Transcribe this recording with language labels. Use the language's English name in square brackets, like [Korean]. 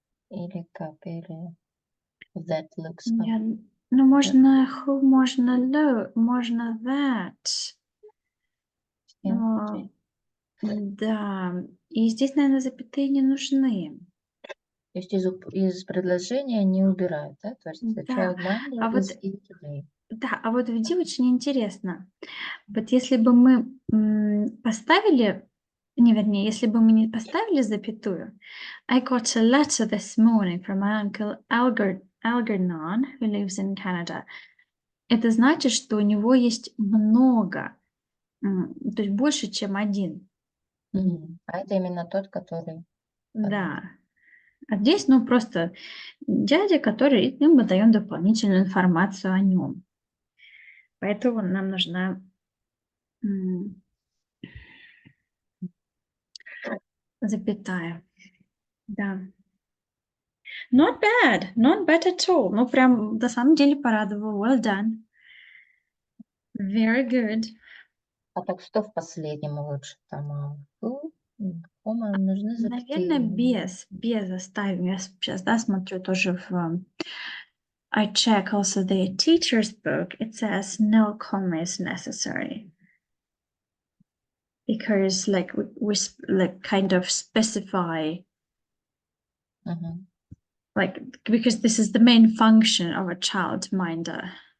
[Russian] Или как, или [English] that looks up. [Russian] Я, ну, можно who, можно low, можно that. Но, да, и здесь, наверное, запятые не нужны. То есть из предложения не убирают, да? [English] То есть the [Russian] Да, [English] childminder [Russian] а вот, [English] is ill today. [Russian] да, а вот видите, очень интересно. Вот если бы мы поставили, не, вернее, если бы мы не поставили запятую, [English] I got a letter this morning from my uncle Algernon, who lives in Canada. [Russian] Это значит, что у него есть много, то есть больше, чем один. А это именно тот, который... Да. А здесь, ну, просто дядя, который, ну, мы даем дополнительную информацию о нем. Поэтому нам нужна запятая. Да. [English] Not bad at all. [Russian] Ну, прям, на самом деле, порадовал. [English] Well done. Very good. [Russian] А так что в последнем лучше? Там кома, нужны запятые. Наверное, без оставим. Я сейчас, да, смотрю тоже в... [English] I check also the teacher's book. It says no comma is necessary. Because, like, we like kind of specify... Like, because this is the main function of a childminder.